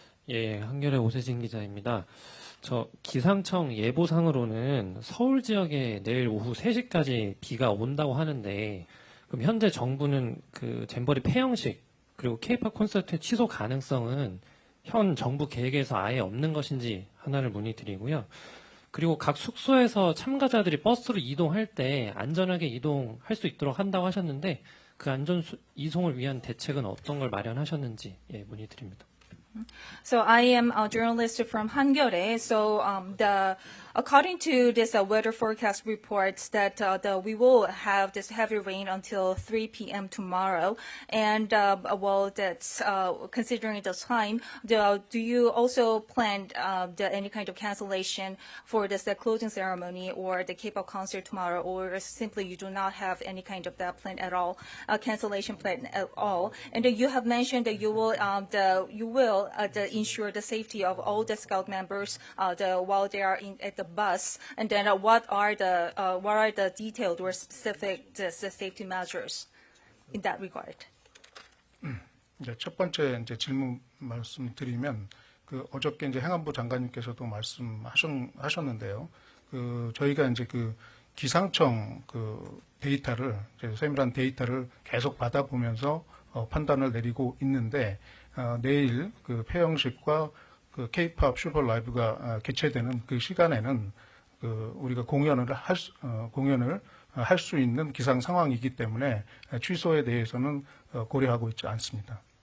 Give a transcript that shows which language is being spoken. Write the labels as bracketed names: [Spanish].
[Korean] 예, 한겨레 오세진 기자입니다. 저 기상청 예보상으로는 서울 지역에 내일 오후 3시까지 비가 온다고 하는데 그럼 현재 정부는 그 잼버리 폐영식 그리고 K-pop 콘서트의 취소 가능성은 현 정부 계획에서 아예 없는 것인지 하나를 문의드리고요. 그리고 각 숙소에서 참가자들이 버스로 이동할 때 안전하게 이동할 수 있도록 한다고 하셨는데 그 안전 이송을 위한 대책은 어떤 걸 마련하셨는지 문의드립니다. [English] So I am a journalist from Hangyeore. So according to this weather forecast reports that we will have this heavy rain until 3 p.m. tomorrow. And that's considering the time, do you also plan any kind of cancellation for this closing ceremony or the K-pop concert tomorrow, or simply you do not have any kind of that plan at all, cancellation plan at all? And you have mentioned that you will ensure the safety of all the Scout members while they are at the bus, and then what are the detailed or specific safety measures in that regard? [Korean] 이제 첫 번째 이제 질문 말씀드리면 어저께 이제 행안부 장관님께서도 말씀하셨는데요. 저희가 이제 그 기상청 그 데이터를, 세밀한 데이터를 계속 받아보면서 판단을 내리고 있는데, 내일 그 폐영식과 그 K-pop 슈퍼 라이브가 개최되는 그 시간에는 우리가 공연을 할 수 있는 기상 상황이기 때문에 취소에 대해서는 고려하고 있지 않습니다.